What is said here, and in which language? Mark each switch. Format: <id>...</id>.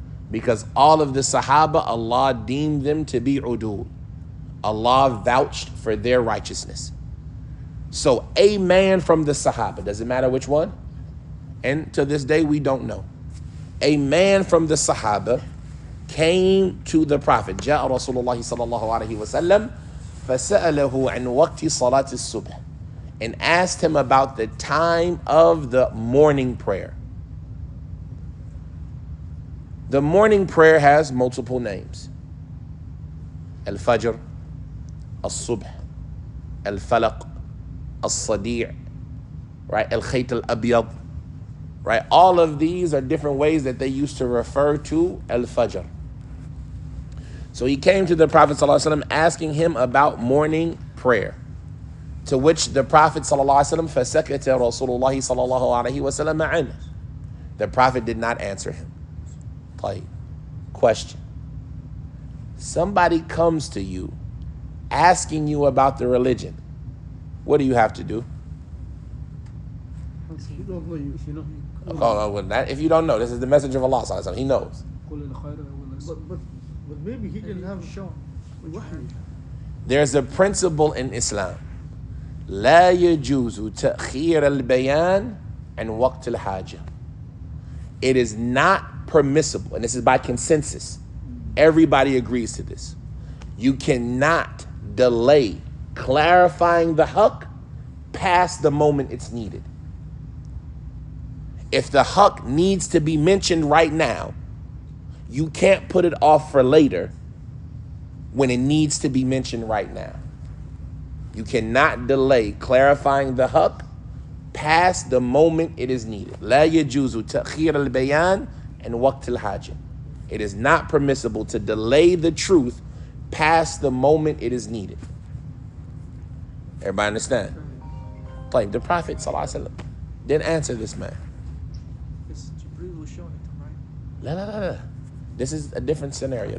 <en>Because all of the Sahaba, Allah deemed them to be udul. Allah vouched for their righteousness. So a man from the Sahaba, does it matter which one? And to this day, we don't know. A man from the Sahaba came to the Prophet.</en> <ar>جاء رسول الله صلى الله عليه وسلم فسأله عن وقت صلاة الصبح</ar> <en>and asked him about the time of the morning prayer. The morning prayer has multiple names. Al-Fajr, Al-Subh, Al-Falaq, Al-Sadi', right? Al-Khayt al-Abyad, right? All of these are different ways that they used to refer to Al-Fajr. So he came to the Prophet ﷺ asking him about morning prayer. To which the Prophet ﷺ</en> <ar>فَسَكَتَ رَسُولُ اللَّهِ صَلَى اللَّهُ عَلَيْهِ وَسَلَمَ عَنْهُ.</ar> <en>The Prophet did not answer him. Like, question. Somebody comes to you asking you about the religion. What do you have to do? If you don't know, If you don't know, this is the messenger of Allah sallallahu alaihi wasallam. He knows.</en> <ar>قل الخير والناس.</ar> <en>But maybe he didn't have shown. wahy. There's a principle in Islam.</en> <ar>لا يجوز تأخير البيان عن وقت الحاجة.</ar> <en>It is not permissible, and this is by consensus. Everybody agrees to this. You cannot delay clarifying the haqq past the moment it's needed. If the haqq needs to be mentioned right now, you can't put it off for later when it needs to be mentioned right now. You cannot delay clarifying the haqq past the moment it is needed.</en> <ar>لا يجوز تأخير البيان عن وقت الحاجة.</ar> <en>It is not permissible to delay the truth past the moment it is needed. Everybody understand? Like the Prophet ﷺ didn't answer this man. It's Jibreel was showing it to him, right? La, la, la, la. This is a different scenario.</en>